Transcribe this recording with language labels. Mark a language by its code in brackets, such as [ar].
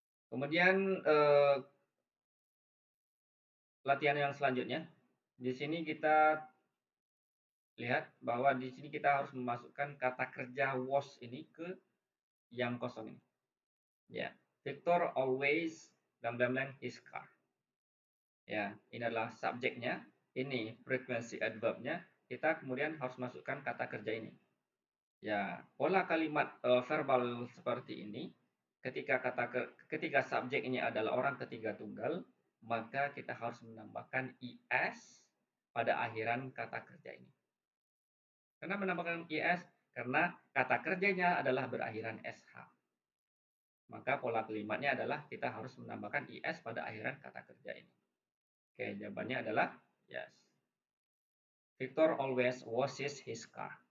[id] Kemudian latihan yang selanjutnya, di sini kita lihat bahwa di sini kita harus memasukkan kata kerja was ini ke yang kosong ini. [en] Ya, Victor always blank blank blank his car. [id] Ya, ini adalah subjeknya, ini frequency adverbnya. Kita kemudian harus masukkan kata kerja ini. Ya, pola kalimat verbal seperti ini, ketika subjek ini adalah orang ketiga tunggal, maka kita harus menambahkan is pada akhiran kata kerja ini. Kenapa menambahkan is? Karena kata kerjanya adalah berakhiran sh. Maka pola kalimatnya adalah kita harus menambahkan is pada akhiran kata kerja ini. Oke, jawabannya adalah yes. [en] Victor always washes his car.